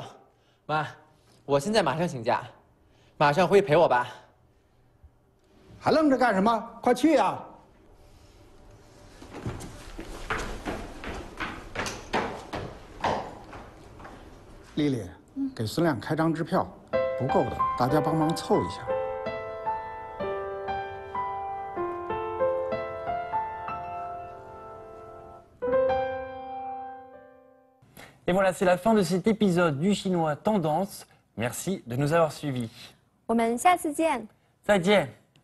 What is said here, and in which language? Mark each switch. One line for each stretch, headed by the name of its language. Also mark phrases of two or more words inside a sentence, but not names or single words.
Chinese: 妈，我现在马上请假，马上回去陪我爸。还愣着干什么？快去呀！丽丽，给孙亮开张支票，不够的，大家帮忙凑一下。
French: Et voilà, c'est la fin de cet épisode du Chinois Tendance. Merci de nous avoir suivis.
Chinese: 我们下次见。再见。